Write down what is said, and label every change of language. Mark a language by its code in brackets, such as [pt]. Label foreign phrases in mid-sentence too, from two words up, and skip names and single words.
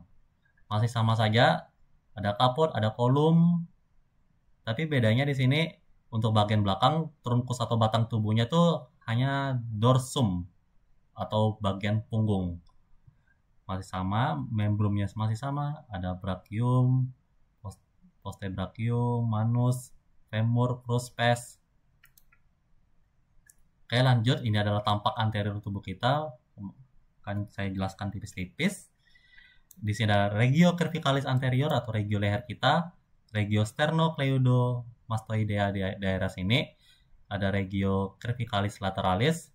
[id] Masih sama saja, ada kaput, ada kolum, tapi bedanya di sini untuk bagian belakang trunkus atau batang tubuhnya tuh hanya dorsum atau bagian punggung. Masih sama, membrumnya masih sama, ada [la] brachium, postebrachium, manus, femur, crus, pes. [id] Oke, lanjut. Ini adalah tampak anterior tubuh kita. Akan saya jelaskan tipis-tipis. Di sini ada [la] regio cervicalis anterior [id] atau regio leher kita, [la] regio sternocleidomastoidea [id] di daerah sini, ada [la] regio cervicalis lateralis.